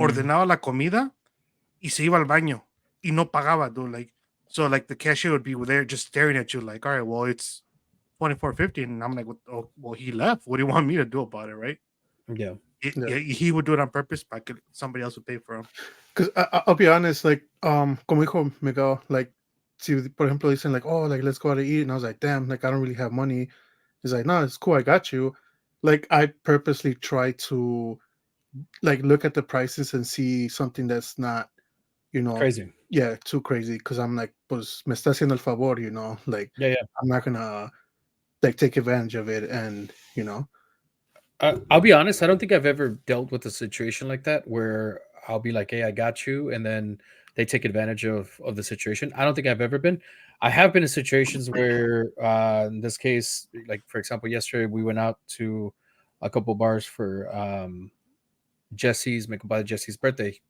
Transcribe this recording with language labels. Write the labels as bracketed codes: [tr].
[es] ordenaba la comida y se iba al baño y no pagaba, dude. [en] Like, so like the cashier would be there just staring at you, like, all right, well, it's 24.50, and I'm like, oh, well, he left. What do you want me to do about it, right? Yeah. Yeah. He would do it on purpose, but somebody else would pay for him. Because I'll be honest, like, [es] como dijo Miguel, [en] like, [es] si por ejemplo dicen [en] like, oh, like let's go out to eat, and I was like, damn, like I don't really have money. He's like, no, it's cool, I got you. Like I purposely try to like look at the prices and see something that's not, Crazy. yeah, too crazy. Because I'm like, [es] pues me está haciendo el favor, like [en] Yeah. I'm not gonna like take advantage of it, and I'll be honest. I don't think I've ever dealt with a situation like that where I'll be like, "Hey, I got you," and then they take advantage of the situation. I don't think I've ever been. I have been in situations where, in this case, like for example, yesterday we went out to a couple bars for my compadre Jesse's birthday.